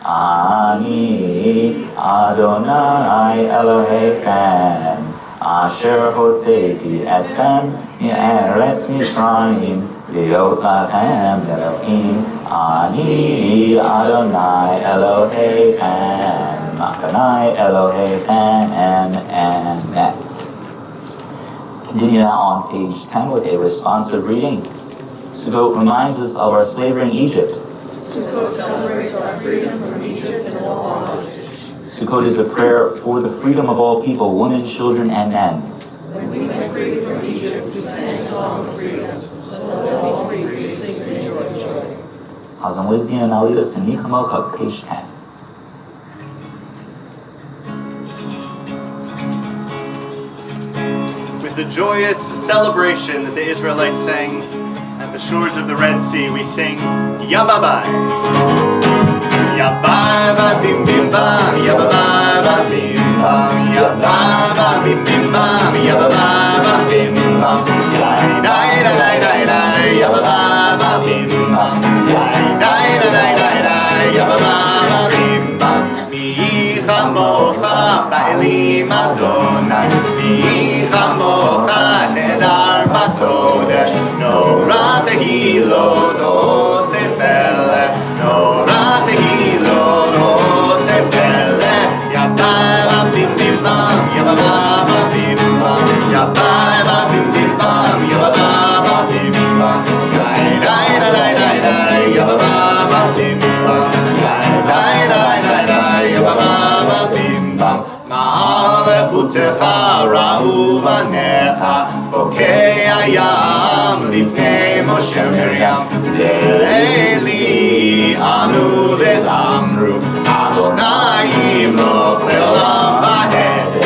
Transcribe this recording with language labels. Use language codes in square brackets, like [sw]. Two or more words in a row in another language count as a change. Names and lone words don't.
[he] אני אדוני אלוהיכם אשר הוצאתי אתכם מארץ מצרים להיות לכם אלוהים אני אדוני אלוהיכם אדוני אלוהיכם אמת. [en] Continue now on page 10 with a responsive reading. Sukkot reminds us of our slavery in Egypt. Sukkot celebrates our freedom from Egypt and all bondage. Sukkot is a prayer for the freedom of all people, women, children, and men. When we went free from Egypt, we sang a song of freedom. So let all free to sing and rejoice. Hazan Lizzie and Alida Sinichamoka, page 10. With the joyous celebration that the Israelites sang at the shores of the Red Sea, we sing Yababai. Yabai ba bim bim bam, yababai ba bim bam, yabai ba bim bim bam, yababai ba bim bam, yai dai dai dai dai, yababai ba bim bam, yai dai dai dai dai, yababai ba bim bam. [he] מי כמוכה באלים אדוני, מי כמוכה נאדר בקודש, נורא תהילות עושה פלא, נורא תהילות עושה פלא. Yabai ba bim bim bam, yabai ba bim bam, yabai ba bim bim bam, yabai ba bim bam, yai dai dai dai dai, yabai ba bim bam, yai dai dai dai dai, yabai ba bim bam. מערכותך ראו בניך, חוקי הים לפני משה מרים. זה לי אנו ואמרו, אדוני ימלוך לעולם ועד.